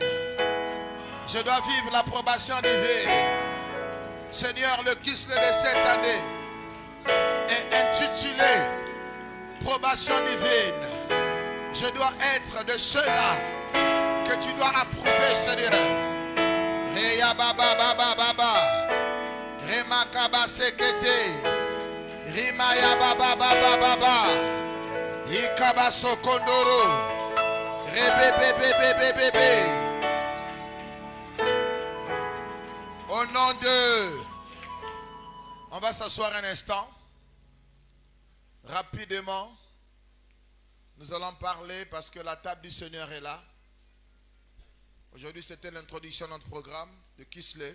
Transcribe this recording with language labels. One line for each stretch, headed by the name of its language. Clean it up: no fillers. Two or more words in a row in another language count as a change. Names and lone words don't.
French: Je dois vivre l'approbation divine. Seigneur, le Kisle de cette année est intitulé Approbation divine. Je dois être de ceux-là que tu dois approuver, Seigneur. Reya baba baba baba. Rema kaba sekete. Rimaya baba baba baba. Ikaba sokondoro. Rebebebebebebe. Au nom de... On va s'asseoir un instant. Rapidement, nous allons parler parce que la table du Seigneur est là. Aujourd'hui, c'était l'introduction de notre programme de Kisle.